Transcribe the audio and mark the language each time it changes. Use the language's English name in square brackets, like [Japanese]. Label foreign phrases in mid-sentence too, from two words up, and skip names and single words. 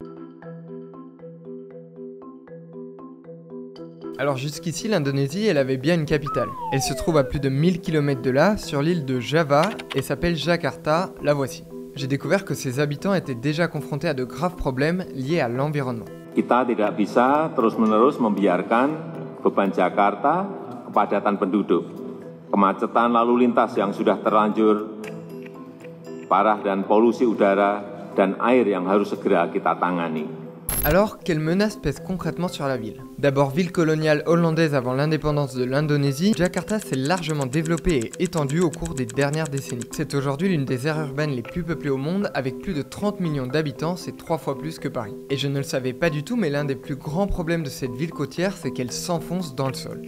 [French] Alors jusqu'ici, l'Indonésie, elle avait bien une capitale. Elle se trouve à plus de 1000 km de là, sur l'île de Java, et s'appelle Jakarta, la voici. J'ai découvert que ses habitants étaient déjà confrontés à de graves problèmes liés à l'environnement. [Indonesian] Kita tidak bisa terus-menerus membiarkan beban Jakarta kepadatan penduduk. Kemacetan lalu lintas yang sudah terlanjur parah dan polusi udara dan air yang harus segera kita tangani. [French] Alors, quelles menaces pèsent concrètement sur la ville? D'abord ville coloniale hollandaise avant l'indépendance de l'Indonésie, Jakarta s'est largement développée et étendue au cours des dernières décennies. C'est aujourd'hui l'une des aires urbaines les plus peuplées au monde, avec plus de 30 millions d'habitants, c'est 3 fois plus que Paris. Et je ne le savais pas du tout, mais l'un des plus grands problèmes de cette ville côtière, c'est qu'elle s'enfonce dans le sol.